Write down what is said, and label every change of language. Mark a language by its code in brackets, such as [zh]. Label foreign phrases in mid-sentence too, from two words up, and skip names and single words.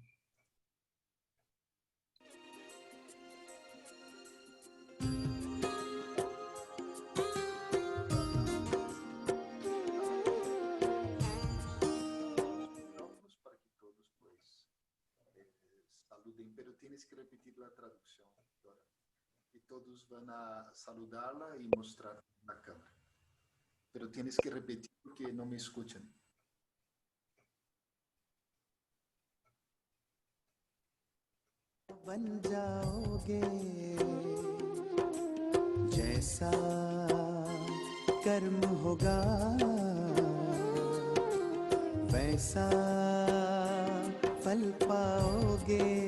[es] Para que todos pues saluden, pero tienes que repetir la traducción, Dora. Y todos van a saludarla y mostrar la cámara. Pero tienes que repetir porque no me escuchan. [hi] बन जाओगे जैसा कर्म होगा वैसा फल पाओगे